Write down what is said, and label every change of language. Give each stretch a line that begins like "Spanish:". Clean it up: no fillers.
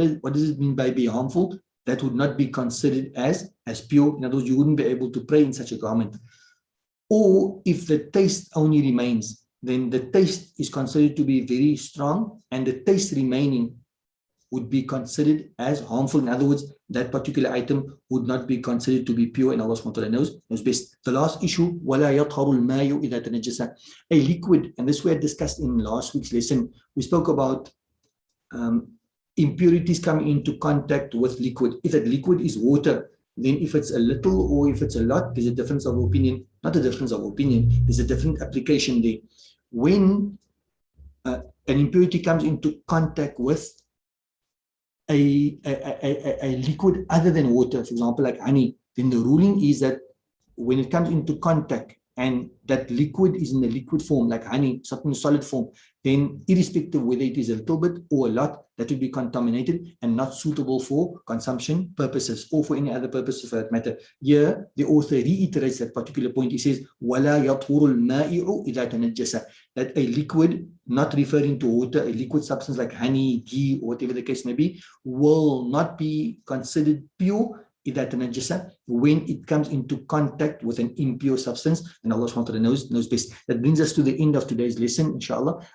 English: What does it mean by be harmful? That would not be considered as pure. In other words, you wouldn't be able to pray in such a garment. Or if the taste only remains, then the taste is considered to be very strong, and the taste remaining would be considered as harmful. In other words, that particular item would not be considered to be pure, and Allah subhanahu wa ta'ala knows best. The last issue,
Arabic: وَلَا يَطْهَرُ الْمَاءُ إِذَا تَنَجَّسَ.
English: A liquid, and this we had discussed in last week's lesson. We spoke about impurities coming into contact with liquid. If that liquid is water, then if it's a little or if it's a lot, there's a difference of opinion. Not a difference of opinion, there's a different application there. When an impurity comes into contact with a liquid other than water, for example, like honey, then the ruling is that when it comes into contact and that liquid is in a liquid form, like honey, something solid form, then irrespective whether it is a little bit or a lot, that will be contaminated and not suitable for consumption purposes or for any other purposes for that matter. Here, the author reiterates that particular point. He says,
Arabic: وَلَا يَطْهُرُ الْمَائِعُ إِذَا تَنَجَّسَ.
English: That a liquid, not referring to water, a liquid substance like honey, ghee, or whatever the case may be, will not be considered pure when it comes into contact with an impure substance, and Allah subhanahu wa ta'ala knows best. That brings us to the end of today's lesson, inshallah.